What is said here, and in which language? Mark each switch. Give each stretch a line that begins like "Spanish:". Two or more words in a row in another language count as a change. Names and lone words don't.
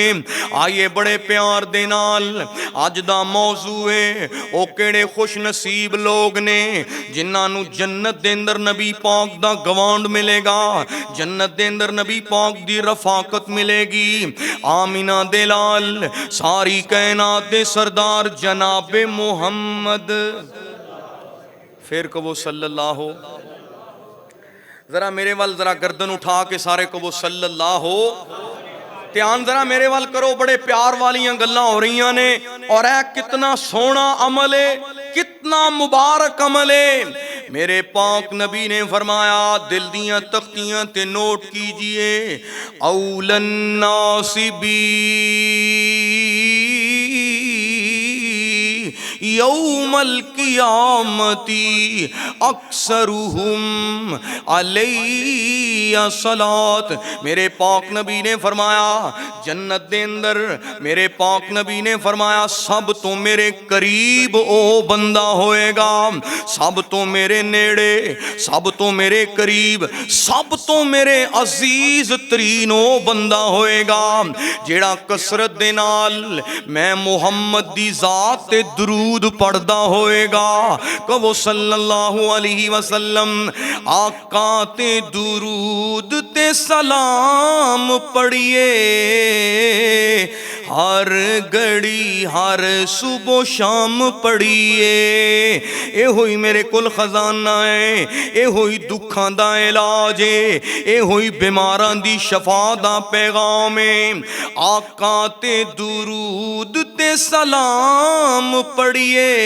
Punjabi: ਆਈਏ ਬੜੇ ਪਿਆਰ ਦੇ ਨਾਲ ਅੱਜ ਦਾ ਮੌਜ਼ੂ ਹੈ ਓ ਕੇੜ੍ਹੇ ਖ਼ੁਸ਼ ਨਸੀਬ ਲੋਕ ਨੇ ਜਿਨ੍ਹਾਂ ਨੂੰ ਜੰਨਤ ਦੇ ਅੰਦਰ ਨਬੀ ਪਾਕ ਦਾ ਗਵਾਂਢ ਮਿਲੇਗਾ ਜੰਨਤ ਦੇ ਅੰਦਰ ਨਬੀ ਪਾਕ ਦੀ ਰਫ਼ਾਕਤ ਮਿਲੇਗੀ। ਆਮਿਨਾ ਦੇ ਲਾਲ ਸਾਰੀ ਕਾਇਨਾਤ ਦੇ ਸਰਦਾਰ ਜਨਾਬੇ ਮੁਹੰਮਦ ਫਿਰ ਕਬੋ ਸੱਲੱਲਾਹੁ ਜ਼ਰਾ ਮੇਰੇ ਵਾਲ ਜ਼ਰਾ ਗਰਦਨ ਉਠਾ ਕੇ ਸਾਰੇ ਕਬੋ ਸੱਲੱਲਾਹੁ ਧਿਆਨ ਜ਼ਰਾ ਮੇਰੇ ਵਾਲ ਕਰੋ ਬੜੇ ਪਿਆਰ ਵਾਲੀਆਂ ਗੱਲਾਂ ਹੋ ਰਹੀ ਨੇ ਔਰ ਹੈ ਕਿਤਨਾ ਸੋਹਣਾ ਅਮਲ ਹੈ ਕਿਤਨਾ ਮੁਬਾਰਕ ਅਮਲ ਹੈ। ਮੇਰੇ ਪਾਕ ਨਬੀ ਨੇ ਫ਼ਰਮਾਇਆ ਦਿਲ ਦੀਆਂ ਤਖ਼ਤੀਆਂ ਤੇ ਨੋਟ ਕੀਜੀਏ
Arabic: أولى الناس بي يوم القيامة أكثرهم علي صلاة.
Punjabi: ਮੇਰੇ ਪਾਕ ਨਬੀ ਨੇ ਫ਼ਰਮਾਇਆ ਜੰਨਤ ਦੇ ਅੰਦਰ ਮੇਰੇ ਪਾਕ ਨਬੀ ਨੇ ਫ਼ਰਮਾਇਆ ਸਭ ਤੋ ਮੇਰੇ ਕਰੀਬ ਓ ਬੰਦਾ ਹੋਏਗਾ ਸਭ ਤੋ ਮੇਰੇ ਨੇੜੇ ਸਭ ਤੋ ਮੇਰੇ ਕਰੀਬ ਸਭ ਤੋ ਮੇਰੇ ਅਜ਼ੀਜ਼ ਤਰੀਨ ਓ ਬੰਦਾ ਹੋਏਗਾ ਜੇੜ੍ਹਾ ਕਸਰਤ ਦੇ ਨਾਲ ਮੈਂ ਮੁਹੰਮਦ ਦੀ ਜ਼ਾਤ ਤੇ ਦਰੂਦ ਪੜ੍ਹਦਾ ਹੋਏਗਾ ਕਹੋ
Arabic: صلى الله عليه وسلم
Punjabi: ਆਕਾ ਤੇ ਦਰੂਦ ਤੇ ਸਲਾਮ ਪੜ੍ਹੀਏ ਹਰ ਘੜੀ ਹਰ ਸੁਬ੍ਹਾ ਸ਼ਾਮ ਪੜ੍ਹੀਏ ਏ ਹੋਈ ਮੇਰੇ ਕੁੱਲ ਖ਼ਜ਼ਾਨਾ ਹੈ ਏ ਹੋਈ ਦੁੱਖਾਂ ਦਾ ਇਲਾਜ ਹੈ ਏ ਹੋਈ ਬੀਮਾਰਾਂ ਦੀ ਸ਼ਫ਼ਾ ਦਾ ਪੈਗ਼ਾਮ ਹੈ ਆਕਾ ਤੇ ਦਰੂਦ ਤੇ ਸਲਾਮ ਪੜ੍ਹੀਏ